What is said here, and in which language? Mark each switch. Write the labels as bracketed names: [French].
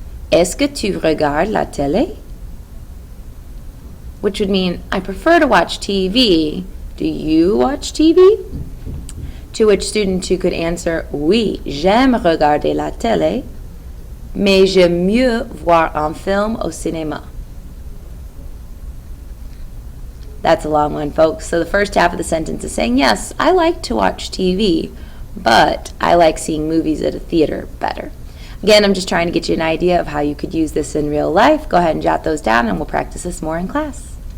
[French] Est-ce que tu regardes la télé? [English] Which would mean, I prefer to watch TV. Do you watch TV? To which student 2 could answer, [French] oui, j'aime regarder la télé. Mais j'aime mieux voir un film au cinéma. [English] That's a long one, folks. So the first half of the sentence is saying, yes, I like to watch TV, but I like seeing movies at a theater better. Again, I'm just trying to get you an idea of how you could use this in real life. Go ahead and jot those down, and we'll practice this more in class.